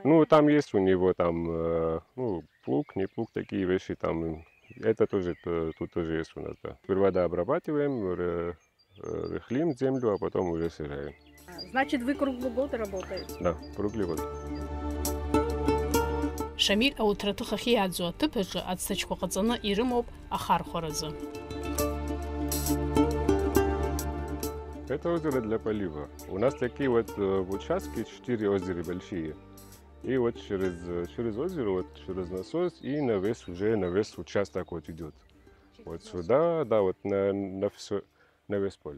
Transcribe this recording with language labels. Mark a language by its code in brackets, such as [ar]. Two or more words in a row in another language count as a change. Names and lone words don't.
[ru] Ну, там есть у него там, ну, плуг, не плуг, такие вещи там. Это тоже, тут тоже есть у нас, да. Сперва обрабатываем, рыхлим землю, а потом уже сажаем. Значит, вы круглый год работаете? Да, круглый год. Шамиль аутратыхахи ядзо тыпыжы отстачку қыцыны ирымоп ахар хорызы. Это озеро для полива. У нас такие вот участки, 4 озера большие. И вот через озеро, вот через насос и на весь участок вот идет. Вот сюда, да, вот на весь поле.